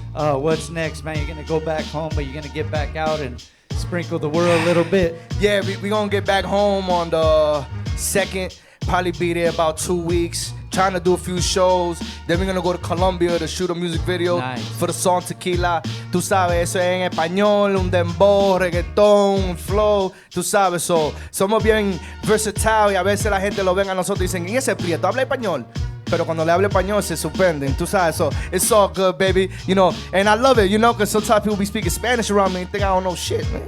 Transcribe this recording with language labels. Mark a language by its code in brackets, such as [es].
[en] What's next, man? You're going to go back home, but you're going to get back out and sprinkle the world a little bit. Yeah, we going to get back home on the 2nd. Probably be there about 2 weeks. Trying to do a few shows. Then we're going to go to Colombia to shoot a music video for the song Tequila. [es] Tú sabes, eso es en español, un dembow, reggaetón, un flow. Tú sabes, so, somos bien versatile y a veces la gente lo ven a nosotros y dicen, ¿y ese prieto habla español? Pero cuando le hablo español se sorprenden, tú sabes, [en] so it's all good, baby, you know, and I love it, you know, because sometimes people be speaking Spanish around me and think I don't know shit, man.